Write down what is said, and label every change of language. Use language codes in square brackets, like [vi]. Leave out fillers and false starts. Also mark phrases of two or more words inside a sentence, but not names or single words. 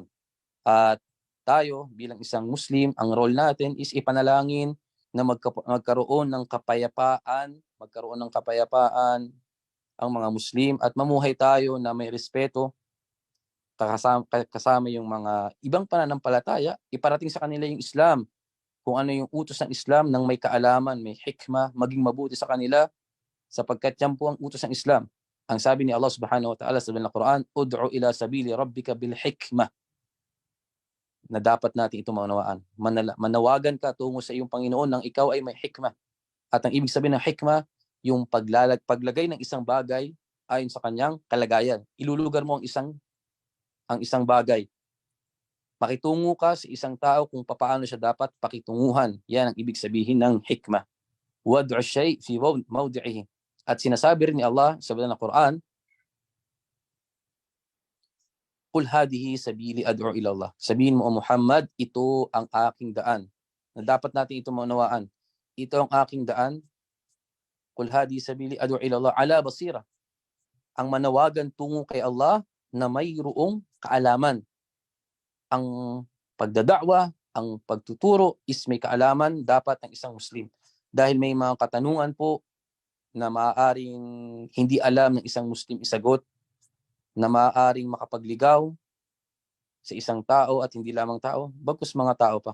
[tl] At tayo bilang isang Muslim, ang role natin is ipanalangin na magkaroon ng kapayapaan ang mga Muslim at mamuhay tayo na may respeto kasama yung mga ibang pananampalataya, iparating sa kanila yung Islam, kung ano yung utos ng Islam ng may kaalaman, may hikmah, maging mabuti sa kanila, sapagkat yan po ang utos ng Islam. Ang sabi ni Allah [ar] سبحانه وتعالى sa Quran, ادع إلى سبيل ربك بالحكمة, [tl] na dapat natin ito maunawaan. Manawagan ka tungo sa iyong Panginoon nang ikaw ay may hikmah. At ang ibig sabihin ng hikmah, yung paglagay ng isang bagay ayon sa kanyang kalagayan. Ilulugar mo ang isang bagay. Makitungo ka sa isang tao kung paano siya dapat pakitunguhan. Yan ang ibig sabihin ng hikmah. [ar] وضع شيء في موضعه. [tl] At sinasabi rin ni Allah sa banal na Quran, [ar] قل هذه سبيلي أدعو إلى الله. [tl] Sabihin mo, O Muhammad, ito ang aking daan. Na dapat natin ito maunawaan. Ito ang aking daan. [ar] قل هذه سبيلي أدعو إلى الله على بصيرة. [tl] Ang manawagan tungo kay Allah na mayroong kaalaman. Ang pagdadakwa, ang pagtuturo is may kaalaman dapat ng isang Muslim. Dahil may mga katanungan po na maaaring hindi alam ng isang Muslim isagot, na maaaring makapagligaw sa isang tao at hindi lamang tao, bagkus mga tao pa.